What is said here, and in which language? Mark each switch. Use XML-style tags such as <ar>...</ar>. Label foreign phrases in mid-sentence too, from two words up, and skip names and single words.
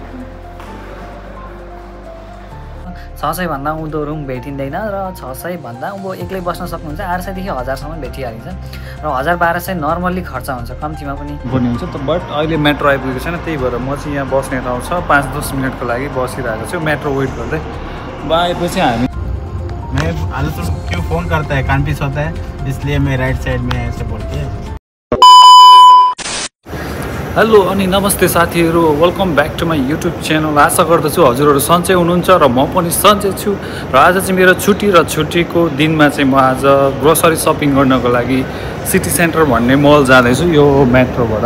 <ne>600 भन्दा उँधो रुम भेटिँदैन र 600 भन्दा उँभो एक्लै बस्न सक्नुहुन्छ। 800 देखि 1000 सम्म भेटिहालिन्छ र 1000-1200 नर्मल्ली खर्च हुन्छ, कम्तीमा पनि पर्ने हुन्छ त। बट अहिले मेट्रो आइपुगेको छैन, त्यही भएर म चाहिँ यहाँ बस्ने ठाउँ छ 5-10 मिनटको लागि बसिरहेको छु मेट्रो वेट गर्दै। आएपछि हामी</ne> <hi>मैं आदत तो क्यों फ़ोन करता है, कान पीस होता है, इसलिए मैं राइट साइड में ऐसे बोल के।</hi> <ne>हेलो अनि नमस्ते साथीहरू,</ne> <en>welcome back to my YouTube channel.</en> <ne>आशा गर्दछु हजुरहरू सन्चै हुनुहुन्छ र म पनि सन्चै छु। र आज चाहिँ मेरो छुट्टी र छुट्टीको दिनमा चाहिँ म आज</ne> <en>grocery shopping</en> <ne>गर्नको लागि सिटी सेन्टर भन्ने मल जाँदैछु यो मेट्रोबाट।</ne>